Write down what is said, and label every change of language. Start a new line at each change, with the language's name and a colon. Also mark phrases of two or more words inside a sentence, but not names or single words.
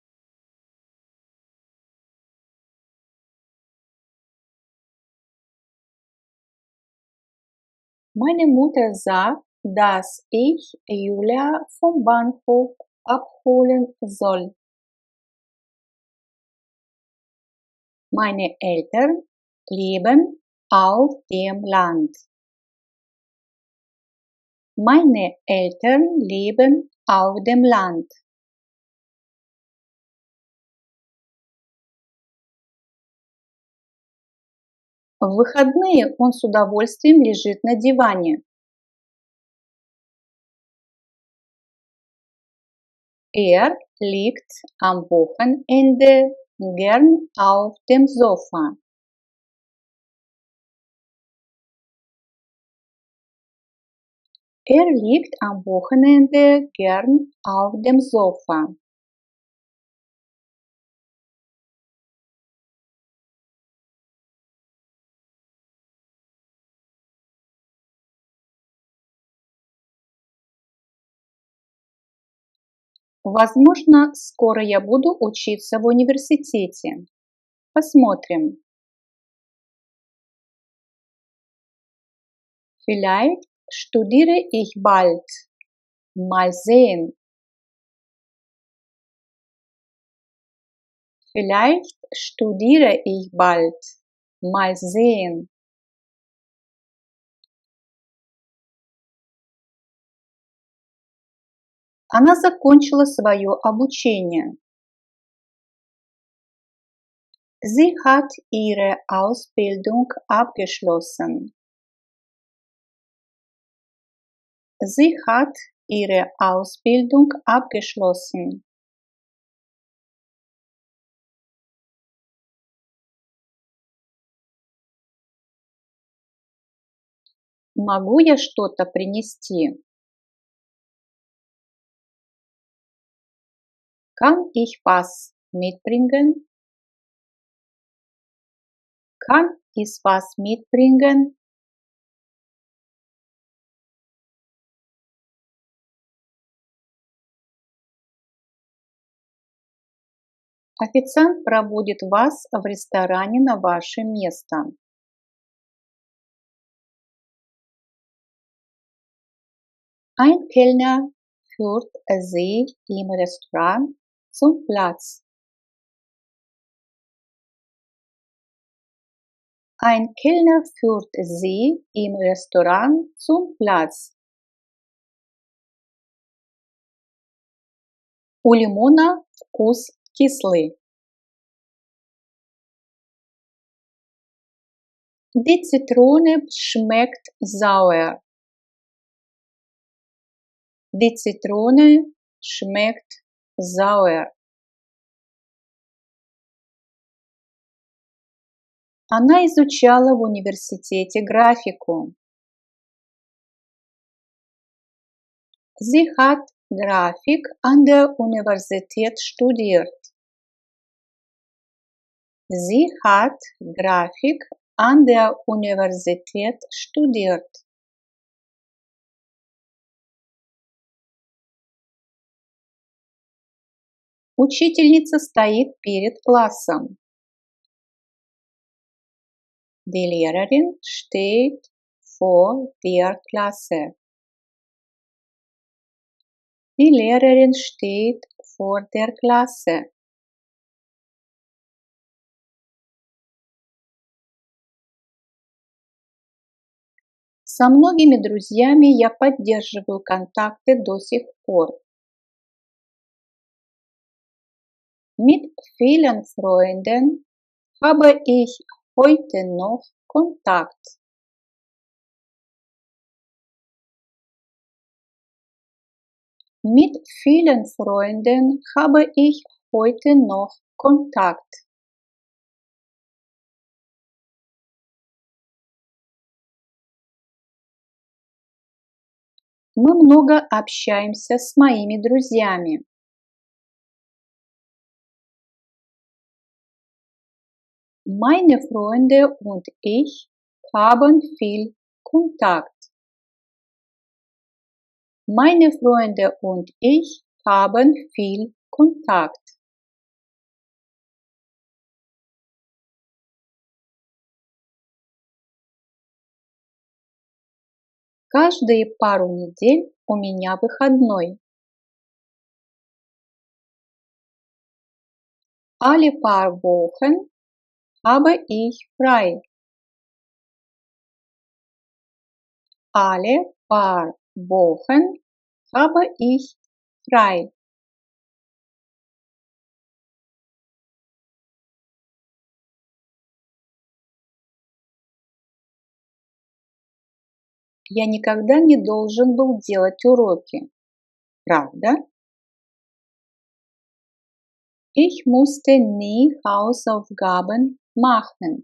German: Meine Mutter sagt, dass ich Julia vom Bahnhof abholen soll. Meine Eltern leben auf dem Land. Meine Eltern leben auf dem Land.
Russian: В выходные он с удовольствием лежит на диване.
German: Er liegt am Wochenende gern auf dem Sofa. Er liegt am Wochenende gern auf dem Sofa.
Russian: Возможно, скоро я буду учиться в университете. Посмотрим.
German: Vielleicht studiere ich bald. Mal sehen. Vielleicht studiere ich bald. Mal sehen.
Russian: Она закончила свое обучение.
German: Sie hat ihre Ausbildung abgeschlossen. Sie hat ihre Ausbildung abgeschlossen.
Russian: Могу я что-то принести?
German: Kann ich was mitbringen? Kann ich was mitbringen?
Russian: Официант проводит вас в ресторане на ваше место.
German: Ein Kellner führt Sie im Restaurant zum Platz. Ein Kellner führt Sie im Restaurant zum Platz.
Russian: У лимона вкус кислый.
German: Die Zitrone schmeckt sauer. Die Zitrone schmeckt sauer.
Russian: Она изучала в университете графику.
German: Sie hat Grafik an der Universität studiert. Sie hat Grafik an der Universität studiert.
Russian: Учительница стоит перед классом.
German: Die Lehrerin steht vor der Klasse. Die Lehrerin steht vor der Klasse.
Russian: Со многими друзьями я поддерживаю контакты до сих пор.
German: Mit vielen Freunden habe ich heute noch Kontakt. Mit vielen Freunden habe ich heute noch Kontakt.
Russian: Мы много общаемся с моими друзьями.
German: Meine Freunde und ich haben viel Kontakt. Meine Freunde und ich haben viel Kontakt.
Russian: Каждые пару недель у меня выходной.
German: Alle paar Wochen habe ich frei. Alle paar Wochen habe ich frei.
Russian: Я никогда не должен был делать уроки. Правда?
German: Ich musste nie Hausaufgaben machen.